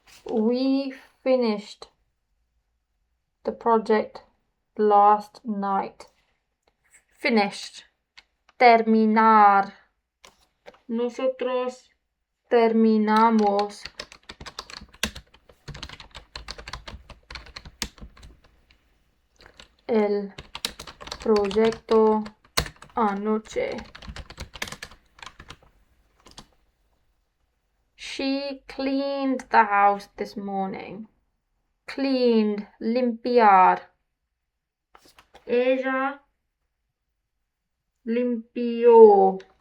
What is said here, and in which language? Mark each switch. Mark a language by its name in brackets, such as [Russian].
[English] We finished the project last night. Finished. Terminar. [Spanish] Nosotros terminamos el proyecto anoche. [English] She cleaned the house this morning. Cleaned, limpiar. [Spanish] Ella limpió.